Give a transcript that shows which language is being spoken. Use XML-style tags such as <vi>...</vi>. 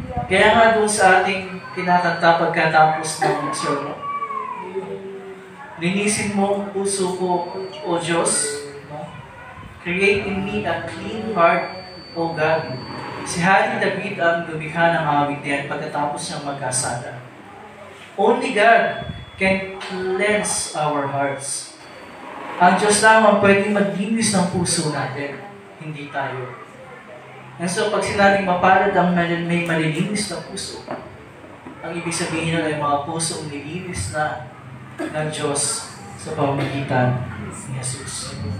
<tl>Kaya nga doon sa ating kinakanta pagkatapos ng sermon, linisin mo ang puso ko, O Diyos.</tl> <en>Create in me a clean heart, O God.</en> <tl>Si Hari David ang lumikha ng awit yan pagkatapos niyang magkasala.</tl> <en>Only God can cleanse our hearts.</en> <tl>Ang Diyos lamang pwedeng maglinis ng puso natin, hindi tayo. And so, pag sinabing mapalad ang may malilinis na puso, ang ibig sabihin nun ay mga pusong nilinis na ng Diyos sa pamamagitan ni Jesus.</tl>